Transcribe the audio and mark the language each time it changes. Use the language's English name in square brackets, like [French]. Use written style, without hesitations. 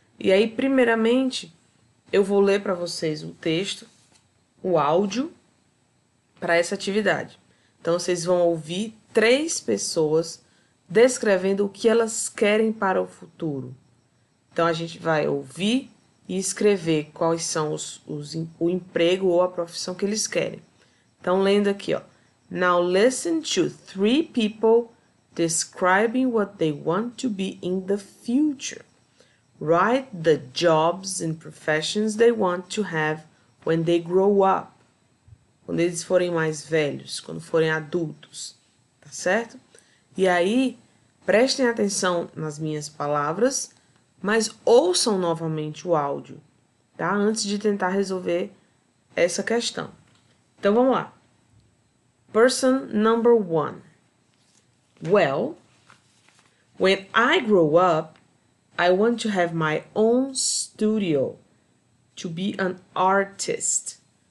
[Portuguese] E aí, primeiramente, eu vou ler para vocês o texto, o áudio, para essa atividade. Então, vocês vão ouvir 3 pessoas descrevendo o que elas querem para o futuro. Então, a gente vai ouvir e escrever quais são o emprego ou a profissão que eles querem. Então, lendo aqui, ó. [English] Now listen to 3 people describing what they want to be in the future. Write the jobs and professions they want to have when they grow up. [Portuguese] Quando eles forem mais velhos, quando forem adultos, tá certo? E aí, prestem atenção nas minhas palavras, mas ouçam novamente o áudio, tá? Antes de tentar resolver essa questão. Então, vamos lá. [English] Person number 1. Well, when I grow up, I want to have my own studio, to be an artist.